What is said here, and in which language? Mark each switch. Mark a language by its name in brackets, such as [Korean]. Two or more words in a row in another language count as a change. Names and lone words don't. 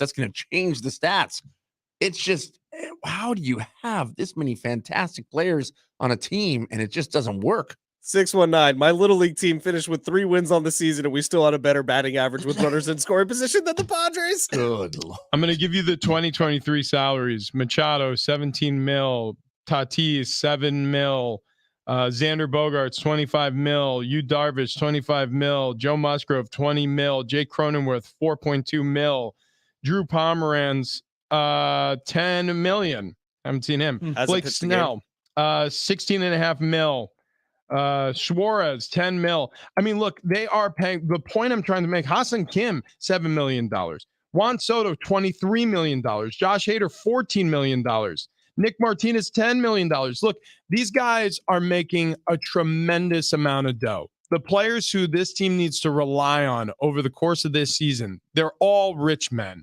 [English] That's going to change the stats. It's just, how do you have this many fantastic players on a team and it just doesn't work? 619. My little league team finished with 3 wins on the season, and we still had a better batting average with runners in scoring position than the Padres. Good Lord. I'm going to give you the 2023 salaries. Machado, 17 mil. Tatis, 7 mil. Xander Bogaerts, 25 mil. Yu Darvish, 25 mil. Joe Musgrove, 20 mil. Jake Cronenworth, 4.2 mil. Drew Pomeranz, 10 million. Haven't seen him. Blake Snell, 16.5 mil. Suarez, 10 mil. I mean, look, they are paying. The point I'm trying to make, Hassan Kim, $7 million. Juan Soto, $23 million. Josh Hader, $14 million. Nick Martinez, $10 million. Look, these guys are making a tremendous amount of dough. The players who this team needs to rely on over the course of this season, they're all rich men.